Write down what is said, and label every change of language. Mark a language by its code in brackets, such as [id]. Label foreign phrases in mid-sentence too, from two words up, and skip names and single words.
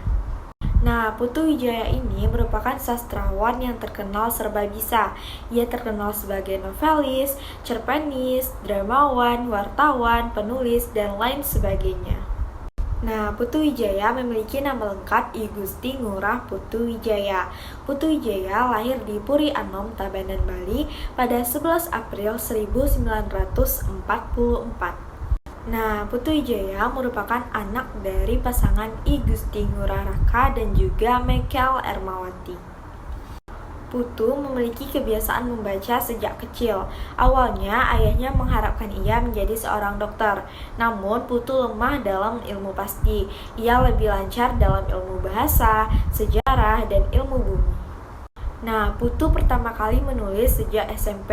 [id] Nah, Putu Wijaya ini merupakan sastrawan yang terkenal serba bisa. Ia terkenal sebagai novelis, cerpenis, dramawan, wartawan, penulis, dan lain sebagainya. Nah, Putu Wijaya memiliki nama lengkap I Gusti Ngurah Putu Wijaya. Putu Wijaya lahir di Puri Anom, Tabanan, Bali pada 11 April 1944. Nah, Putu Wijaya merupakan anak dari pasangan I Gusti Ngurah Raka dan juga Mekel Ermawati. Putu memiliki kebiasaan membaca sejak kecil. Awalnya, ayahnya mengharapkan ia menjadi seorang dokter. Namun, Putu lemah dalam ilmu pasti. Ia lebih lancar dalam ilmu bahasa, sejarah, dan ilmu bumi. Nah, Putu pertama kali menulis sejak SMP.